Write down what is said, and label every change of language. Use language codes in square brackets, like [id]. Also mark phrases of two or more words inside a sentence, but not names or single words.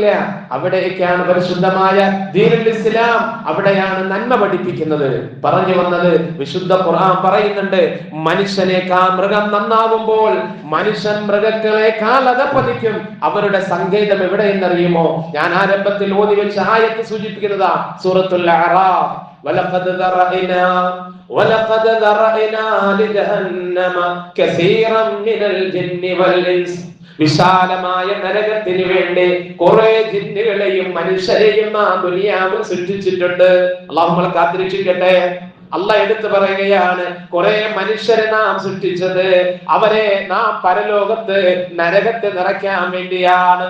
[ml] അവിടേക്കാണ് പരിശുദ്ധമായ [ar] دين الإسلام, [ml] അവിടെയാണ് നന്മ പഠിപ്പിക്കുന്നത്. പറഞ്ഞു വന്നത്, വിശുദ്ധ ഖുർആൻ പറയുന്നുണ്ട്, മനുഷ്യനേക്കാൾ മൃഗം നന്നാവുമ്പോൾ മനുഷ്യൻ മൃഗങ്ങളെക്കാൾ അധപ്പതിക്കും. അവരുടെ സങ്കേതം എവിടെയെന്നറിയുമോ? ഞാൻ ആരംഭത്തിൽ ഓതി വെച്ച ആയത്ത് സൂചിപ്പിക്കുന്നതാ, സൂറത്തുൽ അറാഫ്. [ar] ولقد ذرأنا لجهنم كثيرا من الجن والإنس. [ml] വിശാലമായ നരകത്തിന് വേണ്ടി കുറെ ജിന്നുകളെയും മനുഷ്യരെയും നാം ദുനിയാവിൽ സൃഷ്ടിച്ചിട്ടുണ്ട്. അല്ലാഹു നമ്മളെ കാത്തിരക്ഷിക്കട്ടെ. അല്ലാഹ് എടുത്തു പറയുകയാണ്, കുറെ മനുഷ്യരെ നാം സൃഷ്ടിച്ചത് അവരെ നാം പരലോകത്ത് നരകത്തെ നിറയ്ക്കാൻ വേണ്ടിയാണ്.